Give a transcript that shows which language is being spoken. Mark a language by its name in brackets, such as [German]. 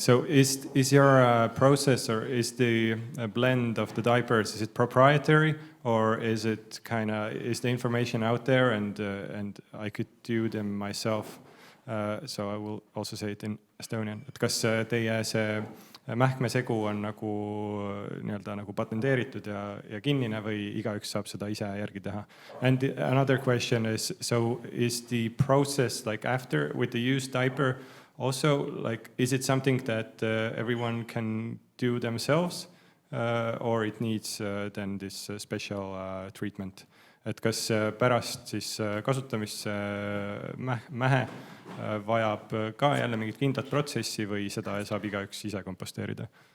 [English] So is your process or is the blend of the diapers, is it proprietary or is it is the information out there and I could do them myself? So I will also say it in Estonian. [Estonian] Et kas teie see mähkmesegu on nagu patenteeritud ja kinnine või igaüks saab seda ise järgi teha? [English] And another question is, so is the process like after with the used diaper also like, is it something that everyone can do themselves or it needs then this special treatment? [Estonian] Et kas pärast siis kasutamist mähe vajab ka jälle mingit kindlat protsessi või seda saab igaüks ise komposteerida?